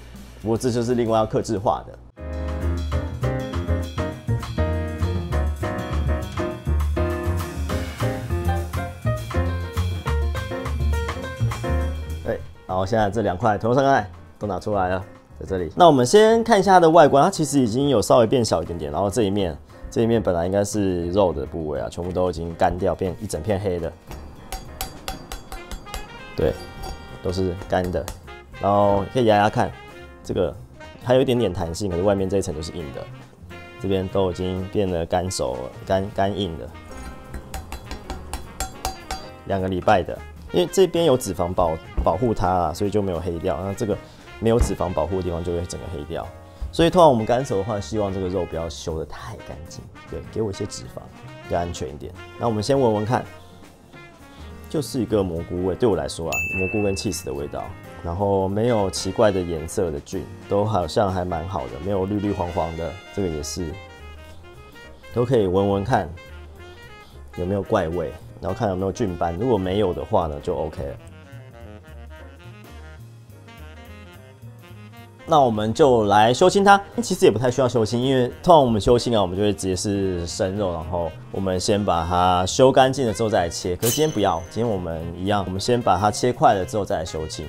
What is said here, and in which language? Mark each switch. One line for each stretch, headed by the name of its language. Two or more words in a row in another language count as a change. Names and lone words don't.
Chinese: 不過這就是另外要客製化的。然後現在這2塊頭上蓋都拿出來了，在這裡。那我們先看一下它的外觀，它其實已經有稍微變小一點點。然後這一面這一面本來應該是肉的部位啊，全部都已經乾掉，變一整片黑的。对，都是干的。然後可以压压看，这个還有一點點彈性，可是外面這一層就是硬的。這邊都已經變得乾熟了，乾硬的。2個禮拜的，因為這邊有脂肪保護它啊，所以就沒有黑掉。那這個沒有脂肪保護的地方就會整個黑掉。所以通常我們乾熟的話，希望這個肉不要修得太乾淨，對，給我一些脂肪，比較安全一點。那我們先聞聞看，就是一個蘑菇味，對我來說啊，蘑菇跟起司的味道，然後沒有奇怪的顏色的菌，都好像還蠻好的，沒有綠綠黃黃的，這個也是，都可以聞聞看有沒有怪味，然後看有沒有菌斑，如果沒有的話呢，就 OK 了。那我們就來修心它，其實也不太需要修心，因為通常我們修心啊，我們就會直接是生肉，然後我們先把它修乾淨了之後再來切。可是今天不要，今天我們一樣，我們先把它切塊了之後再來修心。